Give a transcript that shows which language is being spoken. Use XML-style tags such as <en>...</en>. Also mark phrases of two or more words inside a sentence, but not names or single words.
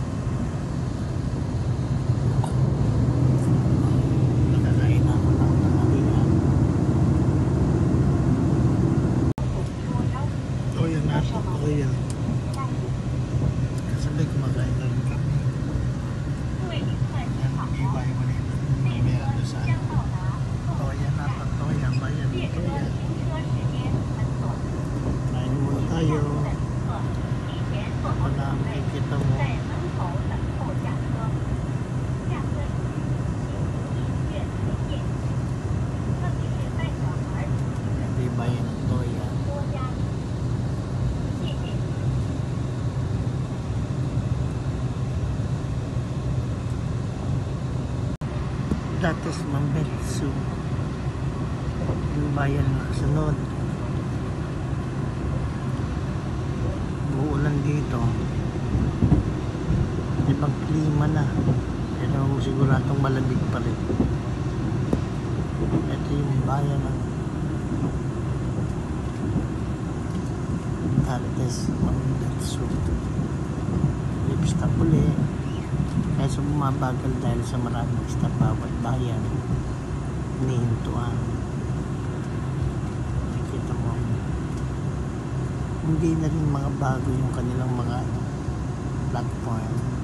<tl>Nakakain ako ng halihan. Toya na ito. Toya. Kasabay kumakain na rin kami.</tl> <zh>各位旅客您好。</zh> <tl>Ibay mo rin.</tl> <zh>列车</zh> <tl>Mamaya doon</tl> <zh>即</zh> <tl>sa</tl> <zh>将到达</zh> <tl>Toya na ito. Toya. Bayan</tl> <zh>列车</zh> <tl>Toya.</tl> <zh>停车时间很短，</zh> <tl>Kain muna tayo.</tl> <zh>的旅客提前做好</zh> <tl>Wala</tl> <zh>准备，</zh> <tl>nakikita mo.</tl> <zh>在门口等候下车。下车时请以音乐为念，特别是带小孩出行的</zh> <tl>Hindi bayan ng Toya.</tl> <zh>多加注意。谢谢。</zh> <en>That is Mambetsu.</en> <tl>Yung bayan na kasunod. Buulan dito. Ibang klima na. Pero siguradong malamig pa rin. Ito yung bayan ng</tl> <en>that is Mambetsu.</en> <tl>Lip stop uli. Kaya bumabagal dahil sa maraming stop bawat bayan. Hinihintuan. Nakikita mo. Hindi na rin mga bago yung kanilang mga platform.</tl>